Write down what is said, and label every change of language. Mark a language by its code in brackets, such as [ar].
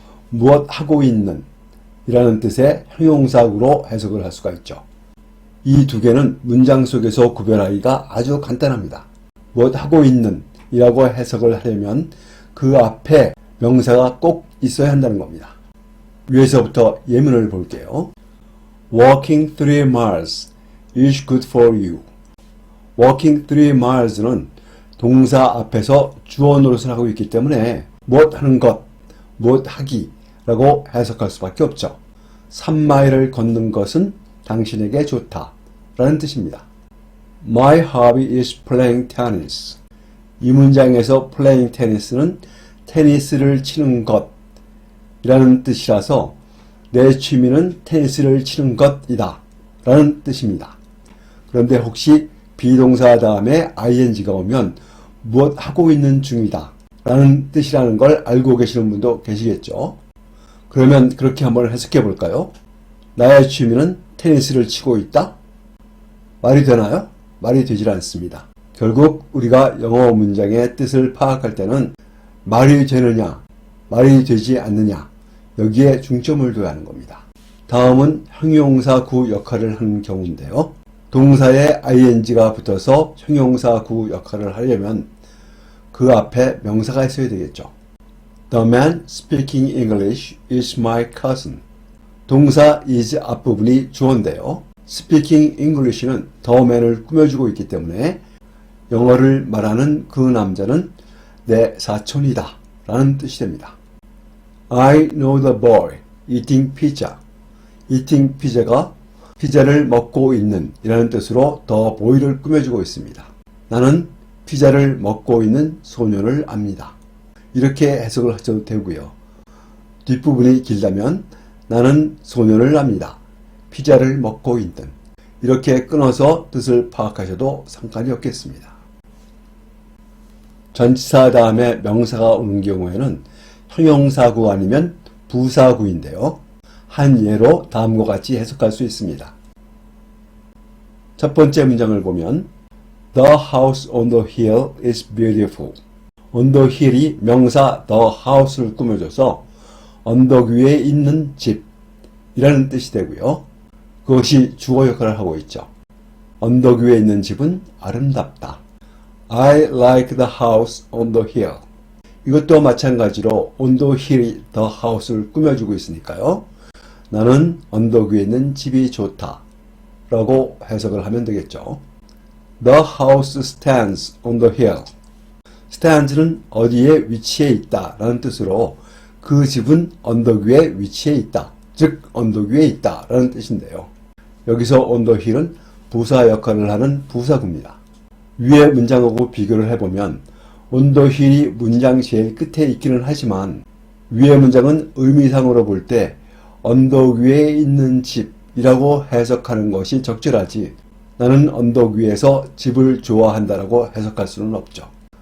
[ko] 무엇 하고 있는 이라는 뜻의 형용사구로 해석을 할 수가 있죠. 이 2개는 문장 속에서 구별하기가 아주 간단합니다. 무엇 하고 있는 이라고 해석을 하려면 그 앞에 명사가 꼭 있어야 한다는 겁니다. 위에서부터 예문을 볼게요. [en] Walking 3 miles is good for you. Walking 3 miles [ko] 는 동사 앞에서 주어 노릇을 하고 있기 때문에 무엇 하는 것, 무엇 하기 라고 해석할 수밖에 없죠. 3마일을 걷는 것은 당신에게 좋다 라는 뜻입니다. [en] My hobby is playing tennis. [ko] 이 문장에서 [en] playing tennis [ko] 는 테니스를 치는 것 이라는 뜻이라서 내 취미는 테니스를 치는 것이다 라는 뜻입니다. 그런데 혹시 비동사 다음에 ing가 오면 무엇 하고 있는 중이다 라는 뜻이라는 걸 알고 계시는 분도 계시겠죠. 그러면 그렇게 한번 해석해 볼까요? 나의 취미는 테니스를 치고 있다? 말이 되나요? 말이 되질 않습니다. 결국 우리가 영어 문장의 뜻을 파악할 때는 말이 되느냐, 말이 되지 않느냐 여기에 중점을 둬야 하는 겁니다. 다음은 형용사 구 역할을 하는 경우인데요. 동사에 ing가 붙어서 형용사 구 역할을 하려면 그 앞에 명사가 있어야 되겠죠. [en] The man speaking English is my cousin. [ko] 동사 is 앞부분이 주어인데요. [en] Speaking English [ko] 는 [en] the man [ko] 을 꾸며주고 있기 때문에 영어를 말하는 그 남자는 내 사촌이다 라는 뜻이 됩니다. [en] I know the boy eating pizza. eating pizza [ko] 가 피자를 먹고 있는 이라는 뜻으로 [en] the boy [ko] 를 꾸며주고 있습니다. 나는 피자를 먹고 있는 소년을 압니다. 이렇게 해석을 하셔도 되고요. 뒷부분이 길다면 나는 소년을 압니다. 피자를 먹고 있는 이렇게 끊어서 뜻을 파악하셔도 상관이 없겠습니다. 전치사 다음에 명사가 오는 경우에는 형용사구 아니면 부사구인데요. 한 예로 다음과 같이 해석할 수 있습니다. 첫 번째 문장을 보면 [en] The house on the hill is beautiful. on the hill [ko] 이 명사 [en] the house [ko] 를 꾸며줘서 언덕 위에 있는 집이라는 뜻이 되고요. 그것이 주어 역할을 하고 있죠. 언덕 위에 있는 집은 아름답다. [en] I like the house on the hill. [ko] 이것도 마찬가지로 [en] on the hill [ko] 이 [en] the house [ko] 를 꾸며주고 있으니까요. 나는 언덕 위에 있는 집이 좋다 라고 해석을 하면 되겠죠. [en] The house stands on the hill. [ko] stands는 어디에 위치해 있다 라는 뜻으로 그 집은 언덕 위에 위치해 있다. 즉 언덕 위에 있다 라는 뜻인데요. 여기서 [en] on the hill [ko] 은 부사 역할을 하는 부사구입니다. 위의 문장하고 비교를 해보면 [en] on the hill [ko] 이 문장 제일 끝에 있기는 하지만 위의 문장은 의미상으로 볼 때 언덕 위에 있는 집이라고 해석하는 것이 적절하지 나는 언덕 위에서 집을 좋아한다라고 해석할 수는 없죠.